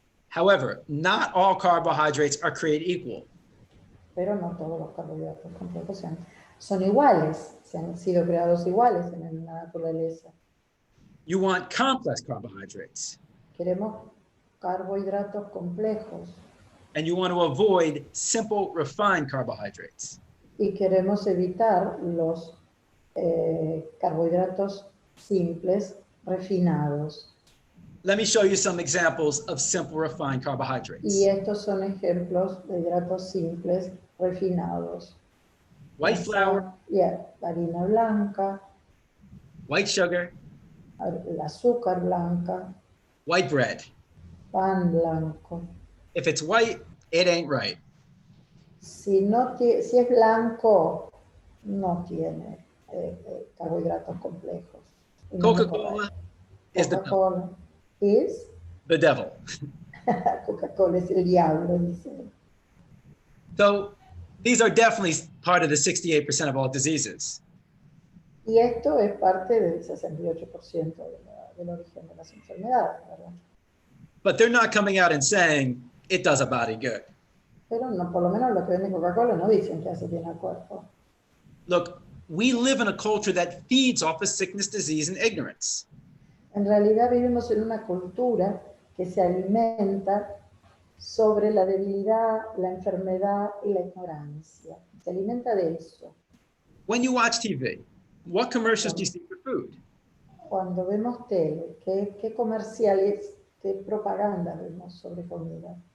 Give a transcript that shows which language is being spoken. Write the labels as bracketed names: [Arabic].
[English] However, not all carbohydrates are created equal. [Spanish] Pero no todos los carbohidratos complejos son iguales, se han sido creados iguales en la naturaleza. [English] You want complex carbohydrates. [Spanish] Queremos carbohidratos complejos. [English] And you want to avoid simple, refined carbohydrates. [Spanish] Y queremos evitar los carbohidratos simples, refinados. [English] Let me show you some examples of simple, refined carbohydrates. [Spanish] Y estos son ejemplos de hidratos simples, refinados. [English] White flour. [Spanish] Harina blanca. [English] White sugar. [Spanish] El azúcar blanca. [English] White bread. [Spanish] Pan blanco. [English] If it's white, it ain't right. [Spanish] Si es blanco, no tiene carbohidratos complejos. [English] Coca-Cola is the devil. Is the devil. [Spanish] Coca-Cola es el diablo, dice. [English] So These are definitely part of the 68% of all diseases. [Spanish] Y esto es parte del 68% del origen de las enfermedades, ¿verdad? [English] But they're not coming out and saying it does a body good. [Spanish] Pero no, por lo menos los que venden Coca-Cola no dicen que hace bien al cuerpo. [English] Look, we live in a culture that feeds off of sickness, disease, and ignorance. [Spanish] En realidad vivimos en una cultura que se alimenta sobre la debilidad, la enfermedad y la ignorancia. Se alimenta de eso. [English] When you watch TV, what commercials do you see for food? [Spanish] Cuando vemos tele, ¿qué comerciales, qué propaganda vemos sobre comida?